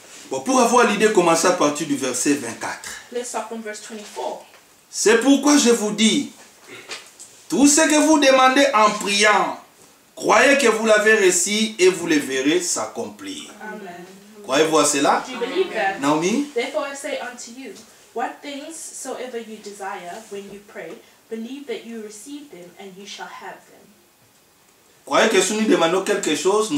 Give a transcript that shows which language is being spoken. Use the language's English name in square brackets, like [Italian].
[French] Bon, pour avoir l'idée, commencez à partir du verset 24. [English] Let's start from verse 24. [French] C'est pourquoi je vous dis, tout ce que vous demandez en priant, croyez que vous l'avez reçu et vous le verrez s'accomplir. Amen. Croyez-vous à cela? [English] Do you believe that? Naomi? Therefore I say unto you, what things soever you desire when you pray, believe that you receive them, and you shall have them. [French] Croyez que si nous demandons quelque chose, nous